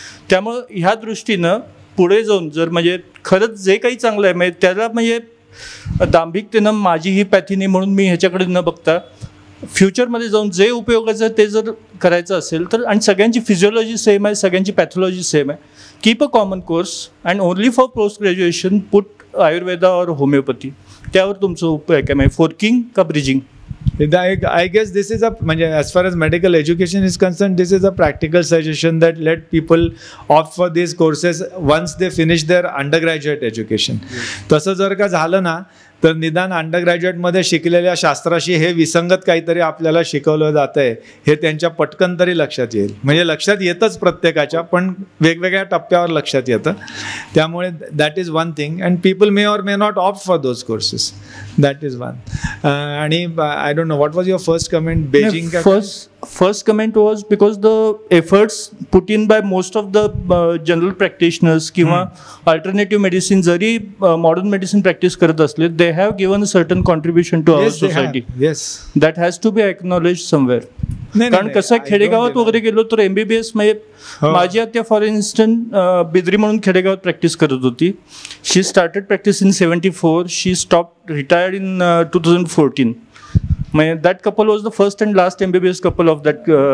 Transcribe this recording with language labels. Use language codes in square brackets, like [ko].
[mr] त्यामुळं ह्या दृष्टीनं पुढे जाऊन जर म्हणजे खरंच जे काही चांगलं आहे म्हणजे त्याला म्हणजे दांभिकतेनं माझी ही पॅथी नाही म्हणून मी ह्याच्याकडे न बघता फ्युचरमध्ये जाऊन जे उपयोगाचं आहे ते जर करायचं असेल तर, आणि सगळ्यांची फिजिओलॉजी सेम आहे, सगळ्यांची पॅथॉलॉजी सेम आहे, [en] Keep a common course and only for post graduation put Ayurveda और homeopathy. [mr] त्यावर तुमचं उपयोग काय म्हणजे फोर्किंग का bridging? [en] I guess this is a, as far as medical education is concerned, this is a practical suggestion that let people opt for these courses once they finish their undergraduate education. [mr] तसं जर का झालं ना तर निदान अंडरग्रॅज्युएटमध्ये शिकलेल्या शास्त्राशी हे विसंगत काहीतरी आपल्याला शिकवलं जातं आहे हे त्यांच्या पटकन तरी लक्षात येईल. म्हणजे लक्षात येतच प्रत्येकाच्या, पण वेगवेगळ्या टप्प्यावर लक्षात येतं. [en] त्यामुळे that is one thing and people may or may not opt for those courses. That is one. आणि I don't know what was your first comment? Being first comment was because the efforts put in by most of the general practitioners किंवा alternative medicine जरी modern medicine practice करत असले, they have given a certain contribution to our society. Yes, that has to be acknowledged somewhere. [mr] कारण कसं खेडेगावात वगैरे गेलो तर MBBS म्हणजे माझी आत्या [en] for instant [mr] बिद्री म्हणून खेडेगावात प्रॅक्टिस करत होती. [en] She started practice in 74, she stop retired in 2014. That couple was the first and last MBBS couple of that.